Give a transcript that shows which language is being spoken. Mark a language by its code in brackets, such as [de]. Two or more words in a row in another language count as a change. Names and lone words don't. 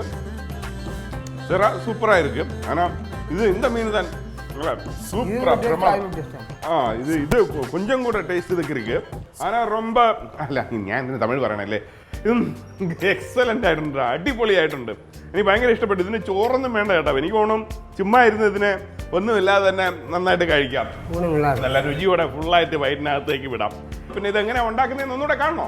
[ta] சிறா சூப்பரா இருக்கு. ஆனா இது இந்த மீன் தான் சூப்பரா இது கொஞ்சம் கூட டேஸ்ட் இதுக்கு இருக்கு. ஆனா ரொம்ப [ml] അല്ല ഞാൻ ഇതിന് തമിഴ് പറയണല്ലേ, ഇത് എക്സലന്റ് ആയിട്ടുണ്ട്, അടിപൊളിയായിട്ടുണ്ട്. എനിക്ക് ഭയങ്കര ഇഷ്ടപ്പെട്ടു. ഇതിന് ചോറൊന്നും വേണ്ട കേട്ടോ. എനിക്ക് തോന്നും ചുമ്മാ ഇരുന്ന് ഇതിനെ ഒന്നുമില്ലാതെ തന്നെ നന്നായിട്ട് കഴിക്കാം. നല്ല രുചിയോടെ ഫുള്ളായിട്ട് വയറ്റിനകത്തേക്ക് വിടാം. പിന്നെ ഇതെങ്ങനെ ഉണ്ടാക്കുന്നതെന്ന് ഒന്നുകൂടെ കാണണോ?